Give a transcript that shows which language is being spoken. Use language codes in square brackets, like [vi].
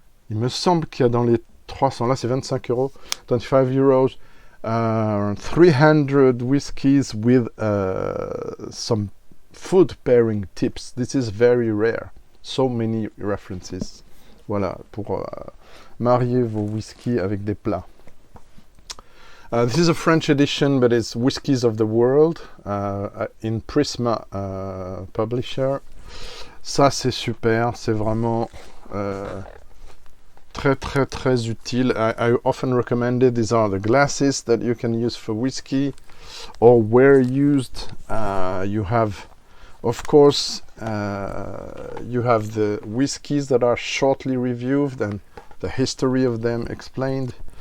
[fr] Il me semble qu'il y a dans les 300, là c'est 25 euros, 25 euros, [en] 300 whiskies with some food pairing tips. This is very rare. So many references. [fr] Voilà, pour marier vos whiskies avec des plats. [en] This is a French edition, but it's Whiskies of the World in Prisma Publisher. [fr] Ça c'est super, c'est vraiment très utile. [en] I often recommend it. These are the glasses that you can use for whiskey, or where used. You have, of course, you have the whiskies that are shortly reviewed and the history of them explained.